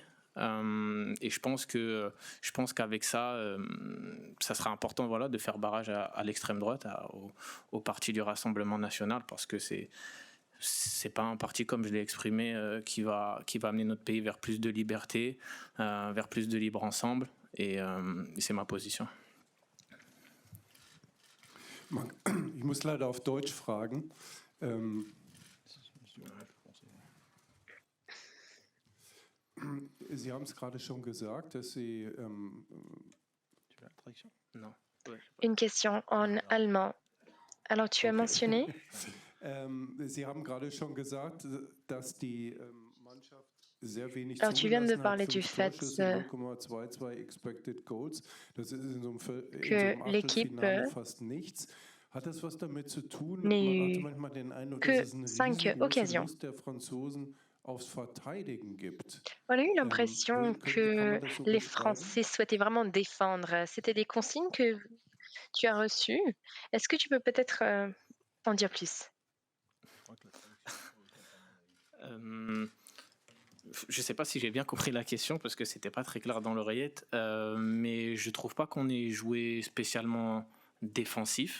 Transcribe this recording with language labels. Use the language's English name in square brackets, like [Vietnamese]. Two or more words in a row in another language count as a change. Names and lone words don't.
[French] Et je pense qu'avec ça, ça sera important, voilà, de faire barrage à l'extrême droite, au parti du Rassemblement national, parce que c'est pas un parti, comme je l'ai exprimé, qui va amener notre pays vers plus de liberté, vers plus de libre ensemble, et c'est ma position. [German] Ich muss leider auf Deutsch fragen. Sie haben es gerade schon gesagt, dass Sie... [French] Une question en allemand. Alors, tu as mentionné... [German] Sie haben gerade schon gesagt, dass die Mannschaft sehr wenig [French] Alors, tu viens de [German] zugelassen [French] parler [German] hat, [French] du 5 fait [German] Torschüsse, 0,22 [English] expected goals. [German] Das ist in so einem [French] que l'équipe [German] Achtelfinale fast nichts. Hat das was damit zu tun? [French] n'a [German] Man hatte [French] eu [German] manchmal den Eindruck, [French] que [German] dass es eine [French] 5 [German] riesengroße [French] occasions. [German] Lust der Franzosen aufs Verteidigen gibt. [French] On a eu l'impression [German] Kann [French] que [German] man das so [French] les [German] beschreiben? [French] Français souhaitaient vraiment défendre. C'était des consignes que tu as reçues. Est-ce que tu peux peut-être en dire plus? Je ne sais pas si j'ai bien compris la question parce que c'était pas très clair dans l'oreillette, mais je trouve pas qu'on ait joué spécialement défensif.